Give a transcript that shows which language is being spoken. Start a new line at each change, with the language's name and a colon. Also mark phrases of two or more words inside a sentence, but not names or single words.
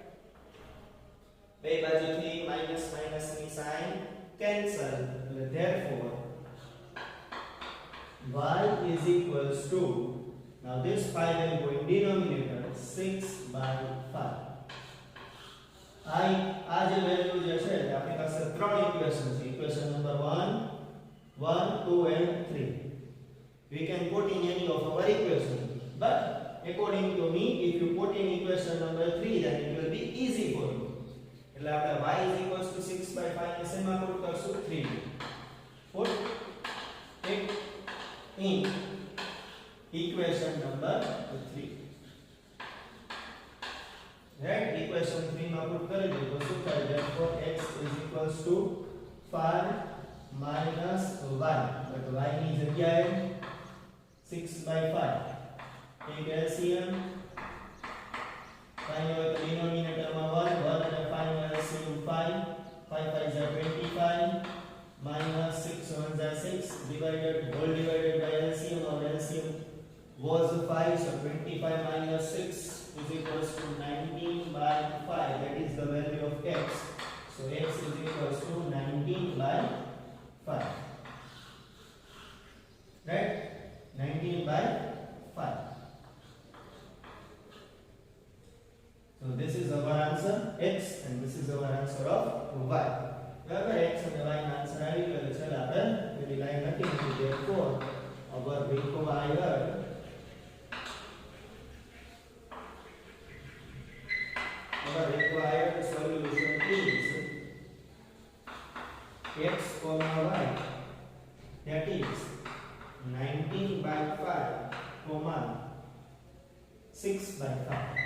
English: By बाजू 3 minus minus ની sign cancel. Therefore y is equals to, now this 5 will go in denominator, 6 by 5.
Gujarati: I આ જે વેલ્યુ જે છે આપણી પાસે ત્રણ ઇક્વેશન છે.
English: equation number 1, 1, 2 and 3. We can put in any of our equation, but according to me, if you put in equation number 3, then it will be easy for you.
Gujarati: એટલે આપણે
English: y is equals to 6 by 5
Gujarati: ને શેમાં પુટ કરશું? 3.
English: Put it in equation number 3.
Gujarati: Right? Equation 3 માં પુટ કરી દો તો શું થાય?
English: Therefore x is equals to 5 minus 1. But y
Gujarati: ની જગ્યાએ
English: 6 by 5. Take LCM.
Gujarati: 5 હોય તો denominator માં 1, 1 અને 5 નો LCM 5.
English: 5 5 is 25 minus 6 1 is 6 divided whole divided by LCM. Our LCM was 5, so 25 minus 6 is equals to 19 by 5. That is the value of x. So x is equals to 19 by 5. Right? 19 by 5. So this is our answer x and this is our answer of y.
Gujarati: બરાબર, x અને y નો આન્સર આવી ગયો. ચાલો આપણે પેલી લાઈન લખી દીધી.
English: therefore our required solution is x comma y, that is 19 by 5 comma 6 by 5.